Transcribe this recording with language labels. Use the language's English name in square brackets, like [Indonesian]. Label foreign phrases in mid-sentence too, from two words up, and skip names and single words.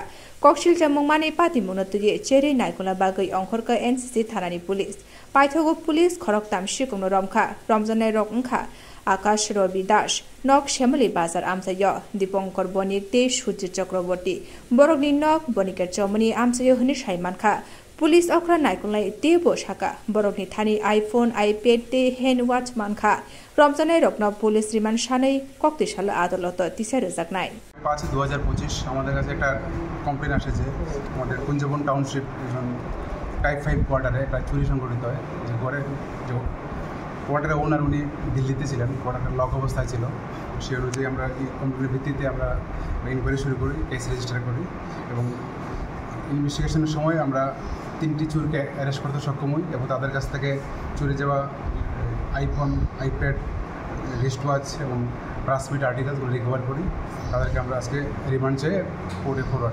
[Kok Borok] Kokshil Jamongmani Pati Monotugi Cherry Naikola Bagai Onkhorka NCC Thanani Police Paithogo Police Khoroktam Shikono Romkha Ramzane Roknkha Akash Robi Dash Nok Shamali Bazar Amsayo Diponkor Bonik Te Shuji Chakraborty Borogni Nok Boniker Chomani Amsayo Hunish Haimankha Police Okra Naikolai Tebo Shaka Borokni Thani iPhone iPad Te [English] Hand Watch [Kok Borok] Mankha Ramzane Rokna Police Riman Shanai Koktishala Adoloto Tisere Zaknai [Bangla] 5/2025 আমাদের কাছে একটা কমপ্লেইন আসে যে আমাদের কুঞ্জবন টাউনশিপ টাইপ 5 কোয়ার্টারে একটা চুরি সংঘটিত হয় যে ঘরে যে কোয়ার্টারের ওনার উনি দিল্লিতে ছিলেন কোয়ার্টারের লক অবস্থায় ছিল সেই অনুযায়ী আমরা এই কমপ্লেইনের ভিত্তিতে আমরা ইনকোয়ারি শুরু করি [English] case register [Bangla] করি এবং ইনভেস্টিগেশনের সময় আমরা 3টি চোরকে অ্যারেস্ট করতে সক্ষম হই এবং তাদের কাছ থেকে চুরি যাওয়া আইফোন আইপ্যাড [English] wrist watch [Bangla] এবং [English] transmit articles [Bangla] রিকভার করি তাদেরকে আমরা আজকে রিমান্ড চেয়ে কোর্টে ফরওয়ার্ড